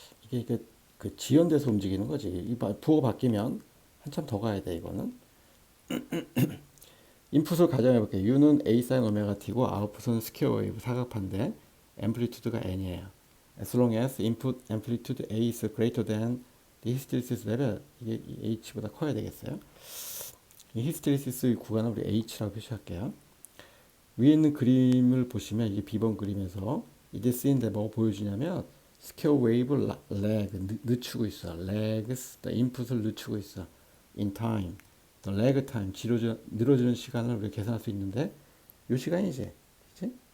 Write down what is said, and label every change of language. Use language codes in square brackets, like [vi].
[ko] 이게 그 지연돼서 움직이는 거지. 이 부호가 바뀌면 한참 더 가야 돼 이거는. 인풋을 가정해 볼게요. U는 A sin 오메가 T고 아웃풋은 스퀘어 웨이브 사각판데 앰플리튜드가 N이에요. [en] As long as input amplitude A is greater than the hysteresis level, [ko] 이게 H보다 커야 되겠어요. 이 히스테리시스 구간을 우리 H라고 표시할게요. 위에 있는 그림을 보시면 이게 B번 그림에서 이게 쓰인데 뭐 보여주냐면 스퀘어 웨이브 lag 늦추고 있어. [en] lags the input을 [ko] 늦추고 있어. [en] in time. [ko] the lag time 늘어지는 시간을 우리가 계산할 수 있는데 이 시간이지. 그치?